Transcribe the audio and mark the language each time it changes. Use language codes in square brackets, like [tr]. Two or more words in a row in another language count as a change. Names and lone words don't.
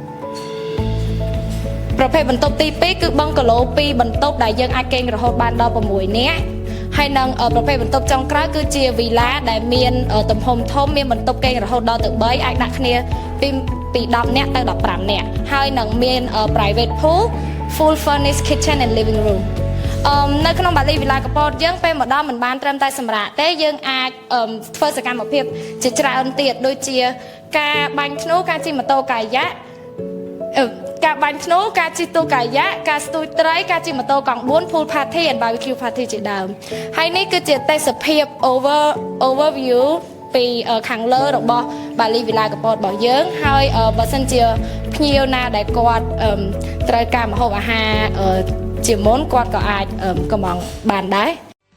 [km] ទី2គឺបឹងកាឡូ2បន្ទប់ដែលយើងអាចគេងរហូតបានដល់6នាក់ហើយនឹងប្រភេទបន្ទប់ចុងក្រោយគឺជាវីឡាដែលមានទំហំធំមានបន្ទប់គេងរហូ តដល់ទៅ3អាចដាក់គ្នាពី10នាក់ទៅ15នាក់ហើយនឹងមាន [en] private pool full furnished kitchen and living room [km] នៅក្នុងបាលីវីឡា កំពតយើងពេលមកដល់មិនបានត្រឹមតែសម្រាប់ទេយើងអាចធ្វើសកម្មភាពជាច្រើន ទៀតដូចជាការបាញ់ធ្នូការជិះម៉ូតូកាយ៉ាការបាញ់ធ្នូការជិះទូកកាយ៉ាការស្ទូចត្រីការជិះម៉ូតូកង់4 [en] pool party and barbecue party [km] ជាដើមហើយនេះគឺជាទេសភាព overview ពីខាងលើរបស់បាលីវីឡាកំពតរបស់យើងហើយបើសិនជាភ្ញៀវណាដែលគាត់ត្រូវការម្ហូបអាហារជាមុនគាត់ក៏អាចកំងបានដែរ